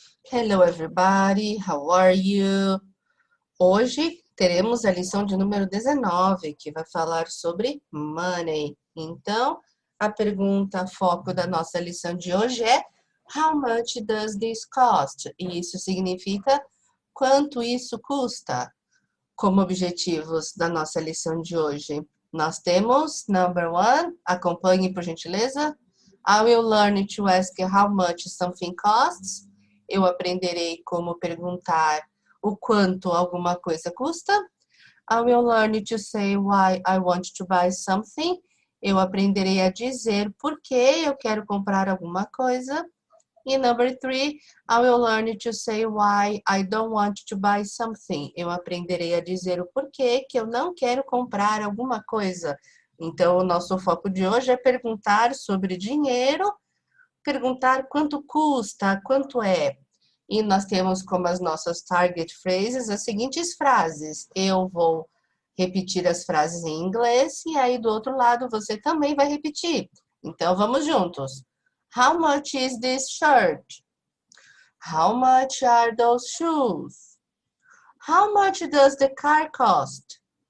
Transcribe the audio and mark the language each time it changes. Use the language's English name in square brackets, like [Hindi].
[English] Hello everybody, how are you? [Portuguese] Hoje teremos a lição de número 19, que vai falar sobre money. Então, a pergunta foco da nossa lição de hoje é [English] How much does this cost? [Portuguese] E isso significa quanto isso custa? Como objetivos da nossa lição de hoje, nós temos number 1, acompanhe por gentileza. [English] I will learn to ask how much something costs. [Portuguese] Eu aprenderei como perguntar o quanto alguma coisa custa. [English] I will learn to say why I want to buy something. [Portuguese] Eu aprenderei a dizer por que eu quero comprar alguma coisa. [English] E number 3, I will learn to say why I don't want to buy something. [Portuguese] Eu aprenderei a dizer o porquê que eu não quero comprar alguma coisa. Então, o nosso foco de hoje é perguntar sobre dinheiro, perguntar quanto custa, quanto é. E nós temos como as nossas [English] target phrases [Portuguese] as seguintes frases. Eu vou repetir as frases em inglês e aí do outro lado você também vai repetir. Então, vamos juntos. [English] How much is this shirt? How much are those shoes? How much does the car cost?